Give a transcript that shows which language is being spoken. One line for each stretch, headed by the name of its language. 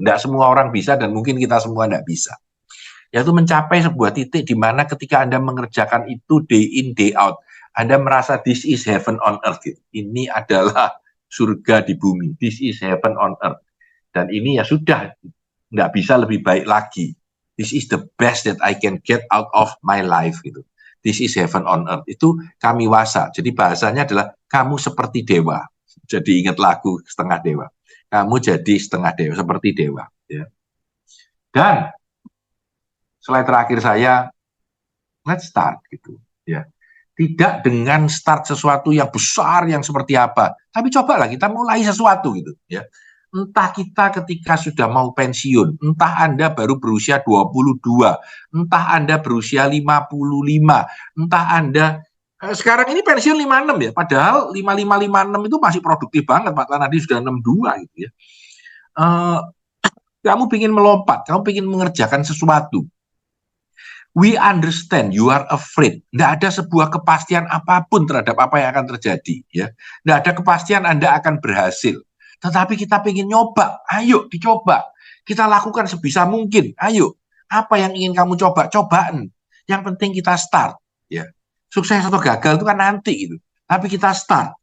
Indonesian: Tidak semua orang bisa dan mungkin kita semua tidak bisa. Yaitu mencapai sebuah titik di mana ketika Anda mengerjakan itu
English: day in, day out,
Indonesian: Anda merasa
English: this is heaven on earth.
Indonesian: Ini adalah surga di bumi.
English: This is heaven on earth.
Indonesian: Dan ini ya sudah, tidak bisa lebih baik lagi.
English: This is the best that I can get out of my life.
Indonesian: Gitu.
English: This is heaven on earth.
Indonesian: Itu Kamiwasa. Jadi bahasanya adalah kamu seperti dewa. Jadi ingat lagu Setengah Dewa. Kamu jadi setengah dewa, seperti dewa. Ya. Dan slide terakhir saya,
English: let's start
Indonesian: gitu. Ya. Tidak dengan start sesuatu yang besar yang seperti apa, tapi cobalah kita mulai sesuatu gitu ya. Entah kita ketika sudah mau pensiun, entah Anda baru berusia 22, entah Anda berusia 55, entah Anda sekarang ini pensiun 56 ya, padahal 55 56 itu masih produktif banget, Pak Tanadi sudah 62 gitu ya. Kamu ingin melompat, kamu ingin mengerjakan sesuatu.
English: We understand you are afraid.
Indonesian: Tidak ada sebuah kepastian apapun terhadap apa yang akan terjadi. Ya, tidak ada kepastian Anda akan berhasil. Tetapi kita ingin nyoba. Ayo dicoba. Kita lakukan sebisa mungkin. Ayo. Apa yang ingin kamu coba? Cobaan. Yang penting kita start. Ya, sukses atau gagal itu kan nanti gitu. Tapi kita start.